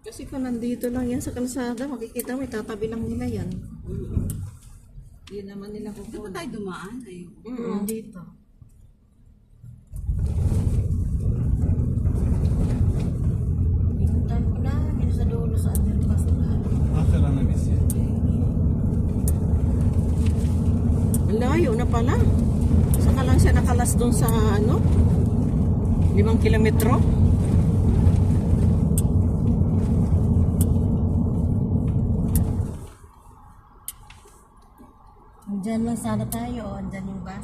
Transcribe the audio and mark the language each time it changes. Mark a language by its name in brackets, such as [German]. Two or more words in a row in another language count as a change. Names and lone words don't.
[Filipino] ko, nandito lang yan sa kalsada. Makikita mo, itatabi lang nila yan. Hindi naman nila Di ba kukunin. tayo dumaan? Ay, Dito. Pinuntahan ko na. Yun sa dulo sa underpass na. آخر أنا بيصير Ang layo na pala. Saka lang siya nakalas doon sa 5 kilometro. Andyan lang sana tayo. O, andyan yung bus.